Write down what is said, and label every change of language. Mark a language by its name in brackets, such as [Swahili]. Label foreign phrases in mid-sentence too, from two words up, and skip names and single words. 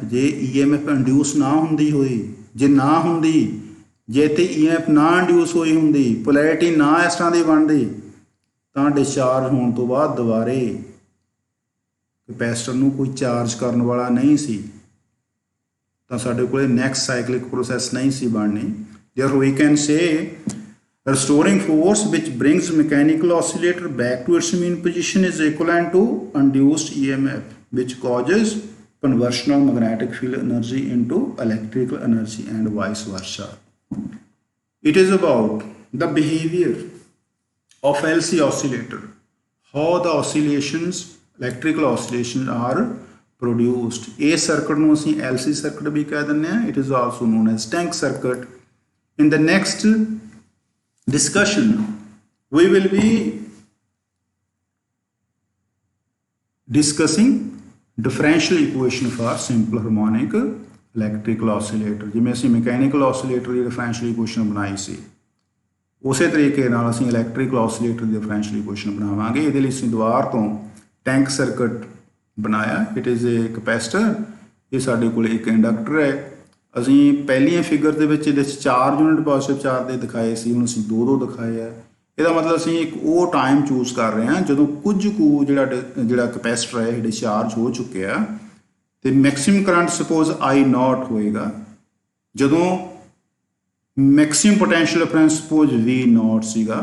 [Punjabi] ਜੇ EMF ਇੰਡਿਊਸ ਨਾ ਹੁੰਦੀ ਹੋਈ, ਜੇ ਨਾ ਹੁੰਦੀ, ਜੇ ਤੇ EMF ਨਾ ਇੰਡਿਊਸ ਹੋਈ ਹੁੰਦੀ, ਪੋਲੈਰਿਟੀ ਨਾ ਇਸ ਤਰ੍ਹਾਂ ਦੀ ਬਣਦੀ, ਤਾਂ ਡਿਸਚਾਰਜ ਹੋਣ ਤੋਂ ਬਾਅਦ ਦੁਬਾਰੇ ਕੈਪੈਸਿਟਰ ਨੂੰ ਕੋਈ ਚਾਰਜ ਕਰਨ ਵਾਲਾ ਨਹੀਂ ਸੀ, ਤਾਂ ਸਾਡੇ ਕੋਲ [English] next cyclic process [Punjabi] ਨਹੀਂ ਸੀ ਬਣਨੀ। [English] Therefore we can say restoring force which brings mechanical oscillator back to its mean position is equivalent to induced EMF which causes conversion of magnetic field energy into electrical energy and vice versa। It is about the behavior of LC oscillator, how the oscillations, electrical oscillations are ਪ੍ਰੋਡਿਊਸਡ। [Punjabi] ਇਸ ਸਰਕਟ ਨੂੰ ਅਸੀਂ LC ਸਰਕਟ ਵੀ ਕਹਿ ਦਿੰਦੇ ਹਾਂ। [English] It is also known as tank circuit. In the next discussion we will be discussing differential equation for simple harmonic electrical oscillator। [Punjabi] ਜਿਵੇਂ ਅਸੀਂ [English] mechanical oscillator [Punjabi] ਦੀ [English] differential equation [Punjabi] ਬਣਾਈ ਸੀ, ਉਸੇ ਤਰੀਕੇ ਨਾਲ ਅਸੀਂ [English] electrical oscillator [Punjabi] ਦੀ [English] differential equation [Punjabi] ਬਣਾਵਾਂਗੇ। ਇਹਦੇ ਲਈ ਅਸੀਂ ਦੁਬਾਰਾ ਤੋਂ [English] tank circuit [Punjabi] ਬਣਾਇਆ। [English] It is a capacitor, [Punjabi] ਇਹ ਸਾਡੇ ਕੋਲ ਇੱਕ ਇੰਡਕਟਰ ਹੈ। ਅਸੀਂ ਪਹਿਲੀਆਂ ਫਿਗਰ ਦੇ ਵਿੱਚ ਇਹਦੇ 'ਚ 4 [English] unit positive charge [Punjabi] ਦੇ ਦਿਖਾਏ ਸੀ, ਹੁਣ ਅਸੀਂ 2 ਦਿਖਾਏ ਆ। ਇਹਦਾ ਮਤਲਬ ਅਸੀਂ ਇੱਕ ਉਹ [English] time choose [Punjabi] ਕਰ ਰਹੇ ਹਾਂ ਜਦੋਂ ਕੁਝ ਕੁ ਜਿਹੜਾ ਕਪੈਸਿਟਰ ਹੈ ਇਹ ਡਿਸਚਾਰਜ ਹੋ ਚੁੱਕਿਆ ਤੇ [English] maximum current suppose [Punjabi] I0 ਹੋਏਗਾ, ਜਦੋਂ [English] maximum potential difference suppose [Punjabi] V0 ਸੀਗਾ।